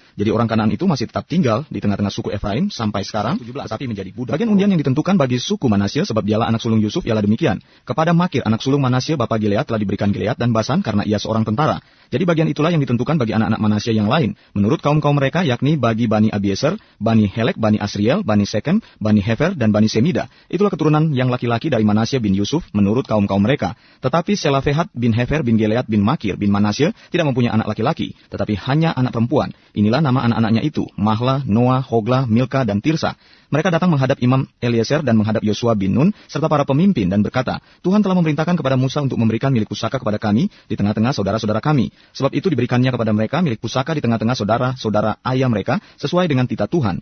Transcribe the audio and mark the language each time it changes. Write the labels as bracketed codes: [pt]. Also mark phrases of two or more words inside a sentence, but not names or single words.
[id] Jadi orang Kanaan itu masih tetap tinggal di tengah-tengah suku Efraim sampai sekarang, 17, tetapi menjadi budak. Bagian undian yang ditentukan bagi suku Manasye sebab dialah anak sulung Yusuf ialah demikian. Kepada Makir anak sulung Manasye bapa Gilead telah diberikan Gilead dan Basan karena ia seorang tentara. Jadi bagian itulah yang ditentukan bagi anak-anak Manasye yang lain menurut kaum-kaum mereka, yakni bagi Bani Abieser, Bani Helek, Bani Asriel, Bani Sekem, Bani Hefer, dan Bani Semida. Itulah keturunan yang laki-laki dari Manasye bin Yusuf menurut kaum-kaum mereka. Tetapi Selafehat bin Hefer bin Gilead bin Makir bin Manasye tidak mempunyai anak laki-laki, tetapi hanya anak perempuan. Inilah nama anak-anaknya itu, Mahla, Noah, Hogla, Milka, dan Tirsa. Mereka datang menghadap Imam Eliezer dan menghadap Yosua bin Nun serta para pemimpin dan berkata, Tuhan telah memerintahkan kepada Musa untuk memberikan milik pusaka kepada kami di tengah-tengah saudara-saudara kami. Sebab itu diberikannya kepada mereka milik pusaka di tengah-tengah saudara-saudara ayah mereka sesuai dengan titah Tuhan.